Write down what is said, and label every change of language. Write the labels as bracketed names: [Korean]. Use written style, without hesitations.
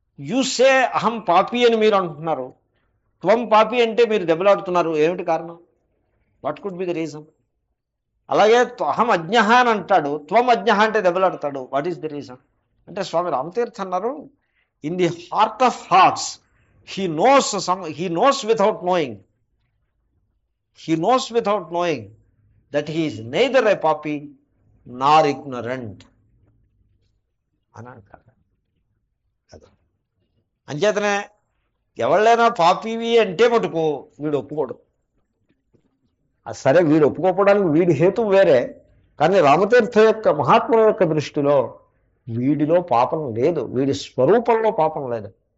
[Telugu] You say అహం పాపి అని మీరు అంటున్నారు, త్వం పాపి అంటే మీరు దెబ్బలాడుతున్నారు. ఏమిటి కారణం? [English] What could be the reason? [Telugu] అలాగే అహం అజ్ఞ అని అంటాడు, త్వం అజ్ఞ అంటే దెబ్బలాడతాడు. [English] What is the reason? [Telugu] అంటే స్వామి రామతీర్థ అన్నారు, [English] In the heart of hearts he knows without knowing. He knows without knowing that he is neither a papi nor ignorant [Telugu] అని అంటారు. అంచేతనే ఎవళ్ళైనా పాపివి అంటే మటుకు వీడు ఒప్పుకోడు. సరే వీడు ఒప్పుకోవడానికి వీడి హేతు వేరే, కానీ రామతీర్థ యొక్క మహాత్ముల యొక్క దృష్టిలో వీడిలో పాపం లేదు, వీడి స్వరూపంలో పాపం లేదు.